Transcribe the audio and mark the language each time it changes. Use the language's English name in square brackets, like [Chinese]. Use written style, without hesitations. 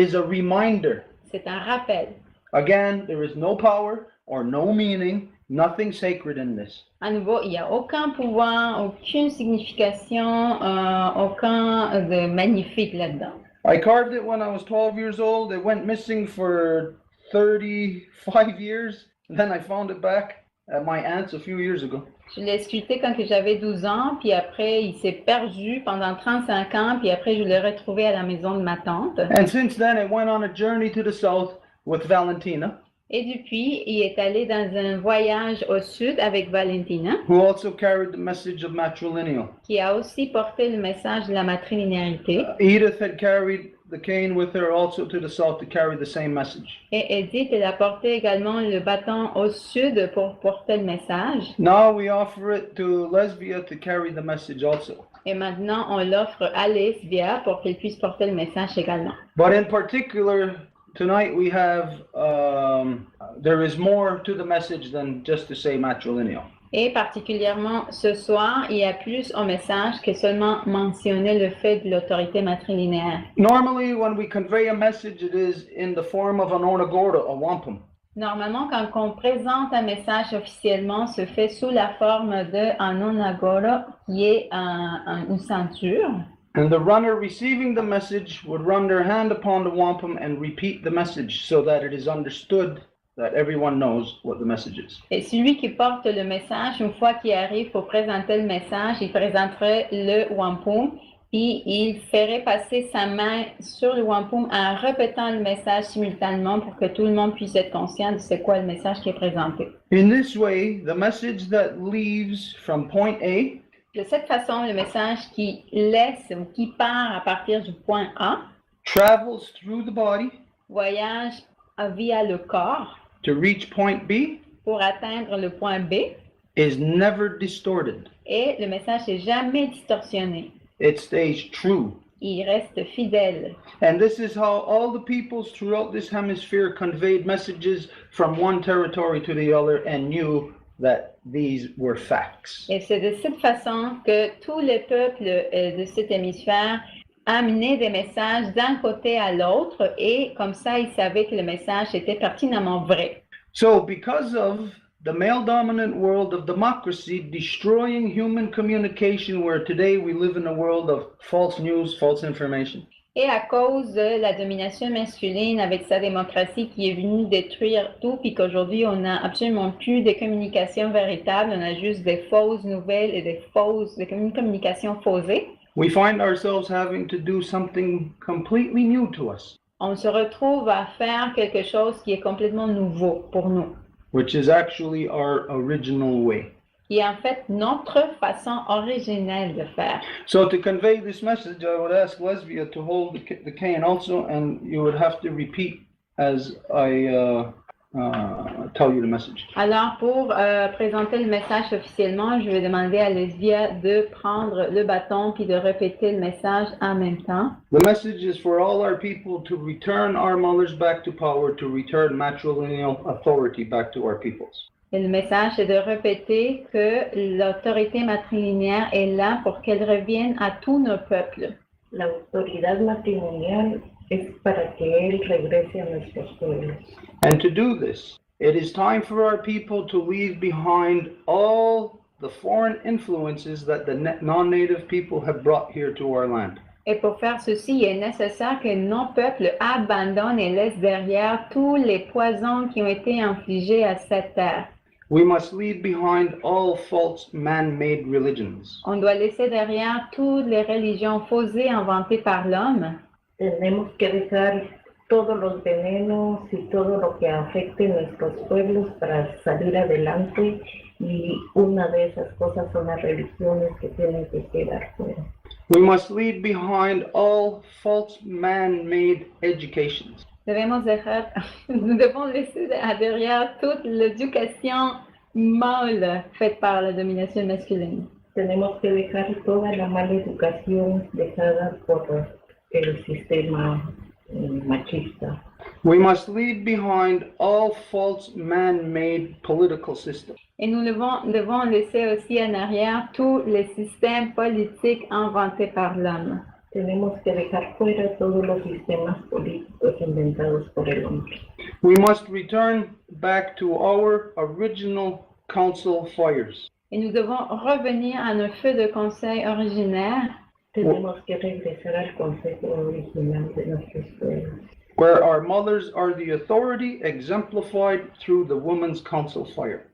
[English] a reminder. [French] c'est un rappel. [English] Again, there is no power or no meaning, nothing sacred in this. [French] À nouveau, il n'y a aucun pouvoir, aucune signification, aucun de magnifique là-dedans. [English] I carved it when I was 12 years old. It went missing for 35 years. Then I found it back at my aunt's a few years ago. [French] Je l'ai sculpté quand que j'avais 12 ans, puis après, il s'est perdu pendant 35 ans, puis après, je l'ai retrouvé à la maison de ma tante. [English] And since then, it went on a journey to the south with Valentina. [French] Et depuis, il est allé dans un voyage au sud avec Valentina, [English] who also carried the message of matrilineal. [French] qui a aussi porté le message de la matrilinéarité. [English] Edith had carried the cane with her also to the south to carry the same message. [French] Et Edith, elle a porté également le bâton au sud pour porter le message. [English] Now we offer it to Lesbia to carry the message also. [French] Et maintenant, on l'offre à Lesbia pour qu'elle puisse porter le message également. [English] But in particular, tonight we have, there is more to the message than just to say matrilineal. [French] Et particulièrement ce soir, il y a plus au message que seulement mentionner le fait de l'autorité matrilinéaire. [English] Normally, when we convey a message, it is in the form of an onagorda, a wampum. [French] Normalement, quand on présente un message officiellement, se fait sous la forme d'un onagora, qui est une ceinture. [English] And the runner receiving the message would run their hand upon the wampum and repeat the message so that it is understood that everyone knows what the message is. [French] Et celui qui porte le message, une fois qu'il arrive pour présenter le message, il présenterait le wampum, puis il ferait passer sa main sur le wampum en répétant le message simultanément pour que tout le monde puisse être conscient de c'est quoi le message qui est présenté. [English] In this way, the message that leaves from point A [French] De cette façon, le message qui laisse ou qui part à partir du point A [English] travels through the body [French] voyage via le corps [English] to reach point B [French] pour atteindre le point B [English] is never distorted. [French] et le message n'est jamais distorsionné. [English] It stays true. [French] Il reste fidèle. [English] And this is how all the peoples throughout this hemisphere conveyed messages from one territory to the other and knew that these were facts. [French] Et c'est de cette façon que tous les peuples de cet hémisphère amenaient des messages d'un côté à l'autre et comme ça, ils savaient que le message était pertinemment vrai. [English] So because of the male-dominant world of democracy destroying human communication, where today we live in a world of false news, false information, [French] Et à cause de la domination masculine avec sa démocratie qui est venue détruire tout, puis qu'aujourd'hui on n'a absolument plus de communication véritable, on a juste des fausses nouvelles et des communications faussées, [English] we find ourselves having to do something completely new to us, [French] on se retrouve à faire quelque chose qui est complètement nouveau pour nous, [English] which is actually our original way. [French] qui est en fait notre façon originelle de faire. [English] So to convey this message, I would ask Lesbia to hold the cane also, and you would have to repeat as I tell you the message. [French] Alors, pour présenter le message officiellement, je vais demander à Lesbia de prendre le bâton puis de répéter le message en même temps. [English] The message is for all our people to return our mothers back to power, to return matrilineal authority back to our peoples. [French] Et le message est de répéter que l'autorité matrilinéaire est là pour qu'elle revienne à tous nos peuples. [Spanish] La autoridad matrimonial es para que Él regrese a nuestros pueblos. [English] And to do this, it is time for our people to leave behind all the foreign influences that the non-native people have brought here to our land. [French] Et pour faire ceci, il est nécessaire que nos peuples abandonnent et laissent derrière tous les poisons qui ont été infligés à cette terre. [English] We must leave behind all false man-made religions. [French] On doit laisser derrière toutes les religions fausées inventées par l'homme. [Spanish] Tenemos que dejar todos los venenos y todo lo que afecte nuestros pueblos para salir adelante, y una de esas cosas son las religiones que tienen que quedar fuera. [English] We must leave behind all false man-made educations. [French] Nous devons laisser derrière toute l'éducation mâle faite par la domination masculine. [Spanish] Tenemos que dejar toda la mala educación dejada por el sistema machista. [English] We must leave behind all false man-made political systems. [French] Et nous devons laisser aussi en arrière tous les systèmes politiques inventés par l'homme. [Spanish] Tenemos que dejar fuera todos los sistemas políticos inventados por el hombre. [English] We must return back to our original council fires. [French] Et nous devons revenir à nos feux de conseil originaires. [Spanish] Tenemos que regresar al consejo original de nuestros pueblos, [English] where our mothers are the authority exemplified through the women's council fire.